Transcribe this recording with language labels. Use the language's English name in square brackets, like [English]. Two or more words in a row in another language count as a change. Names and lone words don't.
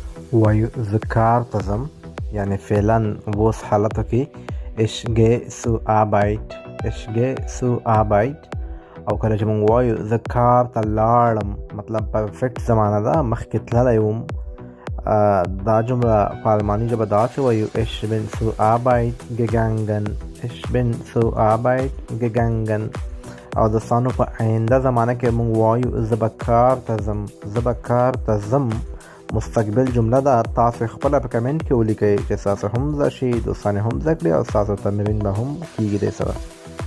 [Pashto] وایو زه کار ته ځم، یعنې فعلا اوس حالتو کې [German] ich gehe zur Arbeit. ich gehe zur Arbeit. [Pashto] او کله چې موږ وایو زه کار ته لاړم، مطلب پرفیکټ زمانه ده، مخکې تللی وم. دا جمله په الماني ژبه داسې وایو [German] ich bin zur Arbeit gegangen. ich bin zur Arbeit gegangen. [Pashto] او د ثانو په آینده زمانه کې موږ وایو زه به کار ته ځم. زه به کار ته ځم مستقبل جمله ده. تاسو خپله په کمنټ کې ولیکئ چې ستاسو هم زده شي، دوستان هم زده کړي او ستاسو تمرین به هم کیږي دې سره.